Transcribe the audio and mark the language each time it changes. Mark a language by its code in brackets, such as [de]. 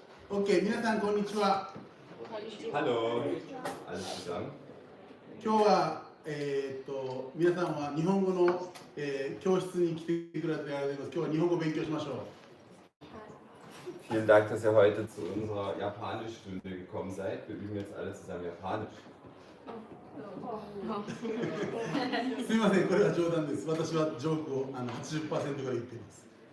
[ja] OK、皆さんこんにちは。 [de] Hallo, alles zusammen. [ja] 今日は、皆さんは日本語の、教室に来てくれてありがとうございます。今日は日本語を勉強しましょう。 [de] Vielen Dank, dass ihr heute zu unserer Japanischstunde gekommen seid. Wir üben jetzt alle zusammen Japanisch. [ja] すみません、これは冗談です。私はジョークを80%ぐらい言っています。